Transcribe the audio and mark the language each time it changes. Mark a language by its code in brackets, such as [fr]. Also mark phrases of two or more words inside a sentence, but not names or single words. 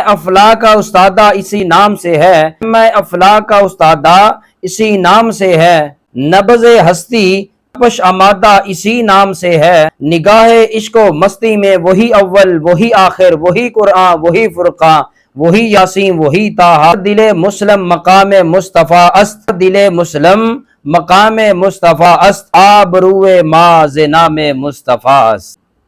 [ur] افلاح کا استادہ اسی نام سے ہے، خیمہ افلاح کا استادہ اسی نام سے ہے، نبض ہستی پش آمادہ اسی نام سے ہے، نگاہ عشق و مستی میں وہی اول وہی آخر وہی قرآن وہی فرقان وہی یاسین وہی طٰہٰ، [fa] دل مسلم مقام مصطفیٰ است، دل مسلم مقام مصطفیٰ است، آبروئے ما ز نام مصطفیٰ است۔